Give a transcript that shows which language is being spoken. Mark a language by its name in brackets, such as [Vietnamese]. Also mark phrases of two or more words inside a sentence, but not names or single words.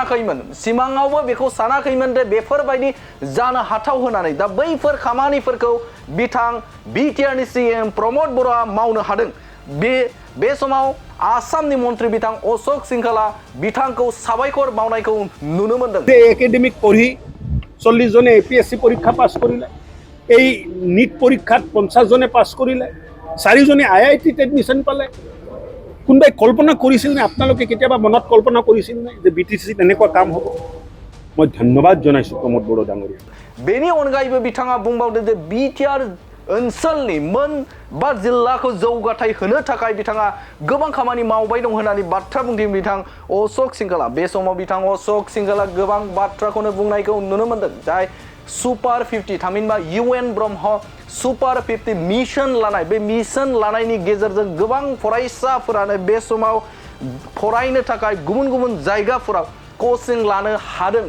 [Bodo] सानाखैमोन दे बेफोरबायदि जानो हाथाव होनानै दा बैफोर खामानिफोरखौ बिथां बिटिआरनि सीएम प्रमोद बर'आ मावनो हादों बे समाव आसामनि मन्त्रि बिथां अशोक सिंहाला बिथांखौ साबायखर बावनायखौ नुनो मोनदों [Assamese] একাডেমিক পঢ়ি 40 জনে এপিএছচি পৰীক্ষা পাছ কৰিলে এই নীট পৰীক্ষাত 50 জনে পাছ কৰিলে 4 জনে আইআইটিত এডমিছন পালে কোনবাই কল্পনা কৰিছিল নে আপোনালোকে কেতিয়াবা মনত কল্পনা কৰিছিল নে যে বিটিসি এনেকুৱা কাম হ'ব মই ধন্যবাদ জনাইছো প্ৰমোদ বড়ো ডাঙৰীয়া [Bodo] बेनि अनगायैबो बिथाङा बुंबावदों जे बिटिआर ओनसोलनि मोनबा जिल्लाखौ जौगाथाय होनो थाखाय बिथाङा गोबां खामानि मावबाय दं होननानै बाथ्रा बुंदों बिथां अशोक सिंहाला बे समाव बिथां अशोक सिंहाला गोबां बाथ्राखौनो बुंनायखौ नुनो मोनदों जाय सुपार 50 थामहिनबा यूएन ब्रह्म सुपार 50 मिशन लानाय बे मिशन लानायनि गेजेरजों गोबां फरायसाफोरानो बे समाव फरायनो थाखाय गुबुन गुबुन जायगाफोराव कोचिं लानो हादों